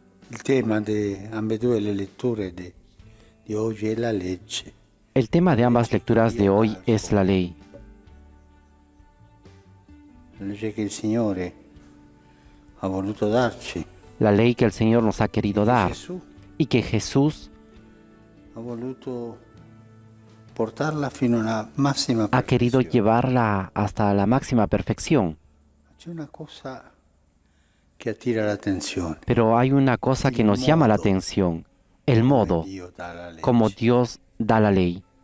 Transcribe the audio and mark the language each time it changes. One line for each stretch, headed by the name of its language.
Italian: Il tema de ambedue le letture di oggi è la legge.
Spanish: El tema de ambas lecturas de hoy es la ley.
Italian: La legge che il Signore ha voluto darci.
Spanish: La ley que el Señor nos ha querido dar y que Jesús
Italian: ha voluto portarla fino alla massima
Spanish: ha querido llevarla hasta la máxima perfección.
Italian: C'è una cosa che attira l'attenzione.
Spanish: Pero hay una cosa que nos llama la atención, el modo como Dios da la ley.